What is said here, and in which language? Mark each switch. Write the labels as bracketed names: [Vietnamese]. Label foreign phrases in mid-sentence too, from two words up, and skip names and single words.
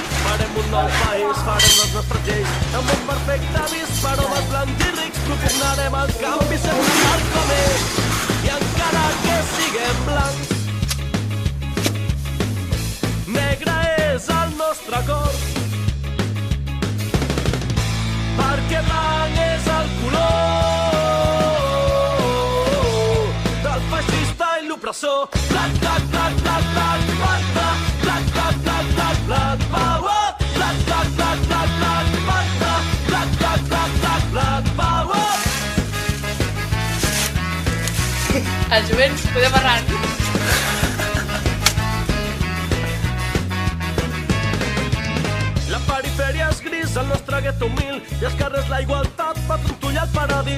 [Catalan] Farem un nou país, farem les nostres lleis, un món perfecte vist per homes blancs i rics, propugnarem el canvi sense tal com és, i encara que siguem blancs, negre és el nostre cor, perquè blanc és el color del feixista i l'opressor. [English] Black, black, black, black, black, black, black, black, black, black, black, black, power. Black, black, black, black, black, black, black, black, black, black, black, black, power. [Catalan] El jovent, podem barrar. La perifèria és gris, el nostre gueto humil, i els carrers la igualtat, per trontollar el paradís.